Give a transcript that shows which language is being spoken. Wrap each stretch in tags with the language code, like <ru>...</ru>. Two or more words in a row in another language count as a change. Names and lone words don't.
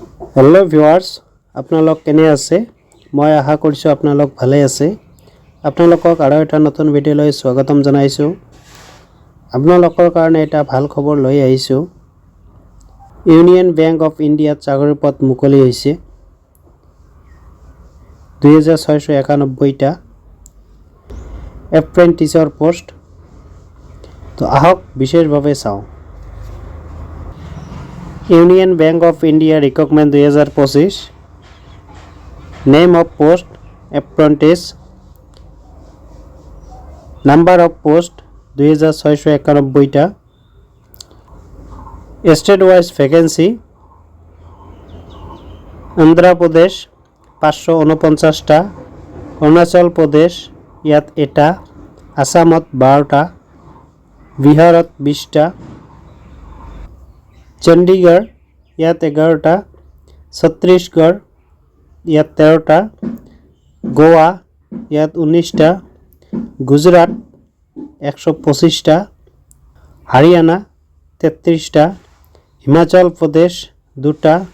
<en>hello viewers</en> <as>আপোনালোক কেনে আছে মই আশা কৰিছো আপোনালোক ভালে আছে আপোনালোকক আৰু এটা নতুন ভিডিও লৈ স্বাগতম জনাইছো আপোনালোকৰ কাৰণে এটা ভাল খবৰ লৈ আহিছো ইউনিয়ন বেংক অফ ইণ্ডিয়া চাকৰি পদ মুকলি হৈছে 2691 টা এপ্ৰেন্টিছৰ পোষ্ট তো আহক বিশেষভাৱে চাওঁ</as> <en>Union Bank of India Recruitment 2025 Name of Post Apprentice Number of Post</en> <as>2691 টা</as> <en>State Wise Vacancy</en> <as>Andhra Pradesh 549 টা Arunachal Pradesh ইয়াত এটা আসামত 12 টা বিহাৰত 20 টা চণ্ডীগড় ইয়াত 11 টা ছত্তীশগড় ইয়াত 13 টা গোৱা ইয়াত 19 টা গুজৰাট 125 টা হাৰিয়ানা 33 টা হিমাচল প্ৰদেশ 2 টা</as>